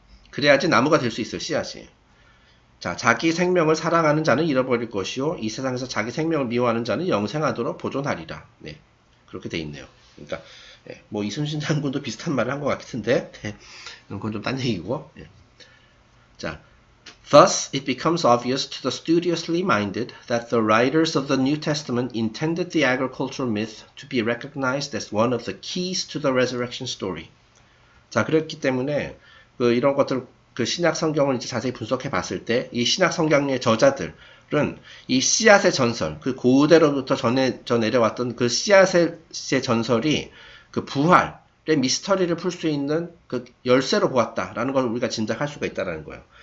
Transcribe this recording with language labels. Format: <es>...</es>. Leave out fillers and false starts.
<ko>그래야지 나무가 될 수 있어요, 씨앗이. 자, 자기 생명을 사랑하는 자는 잃어버릴 것이요 이 세상에서 자기 생명을 미워하는 자는 영생하도록 보존하리라. 네, 그렇게 돼 있네요. 그러니까 뭐 이순신 장군도 비슷한 말을 한 것 같은데 그건 좀 딴 얘기고.</ko> <en>자, Thus, it becomes obvious to the studiously minded that the writers of the New Testament intended the agricultural myth to be recognized as one of the keys to the resurrection story.</en> <ko>자, 그렇기 때문에 이런 것들 신약 성경을 이제 자세히 분석해 봤을 때 이 신약 성경의 저자들은 이 씨앗의 전설, 그 고대로부터 전 내려왔던 그 씨앗의 전설이 그 부활의 미스터리를 풀 수 있는 그 열쇠로 보았다라는 걸 우리가 짐작할 수가 있다라는 거예요.</ko>